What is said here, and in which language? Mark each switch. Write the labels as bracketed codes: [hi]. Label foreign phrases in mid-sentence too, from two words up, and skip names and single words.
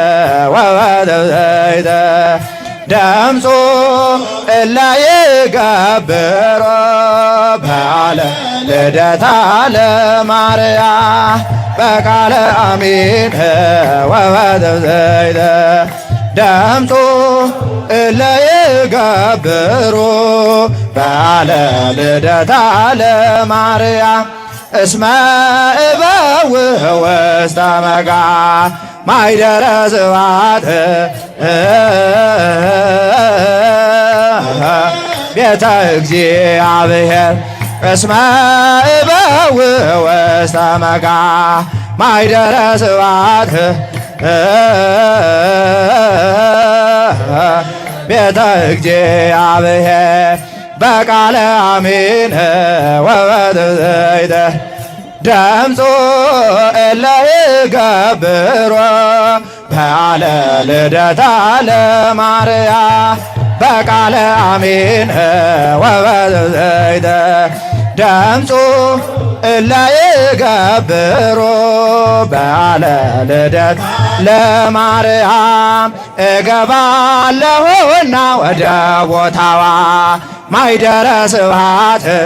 [gez] ወበዘይተ ደምፁ እለ ይገብሮ በዓለ ልደታ ለማርያም በቃለ አሜን ወበዘይተ ደምፁ እለ ይገብሮ በዓለ ልደታ ለማርያም እስመ እበውህ ውስተ መቃ ማይደረ ስብሐት ቤተ እግዚአብሔር እስመ እበውህ ውስተ ውስተ መጋ ማይደረ ስብሐት ቤተ እግዚአብሔር በቃለ አሜን ወበትዘይተ ደምጾ እለ ይገብሮ በዓለ ልደታ ለማርያም በቃለ አሜን ወበትዘይተ ደምጾ እለ ይገብሮ በዓለ ልደት [am] ለማርያም እገባለሁና ወደ ቦታዋ [gez] ማይደረ ስብሐት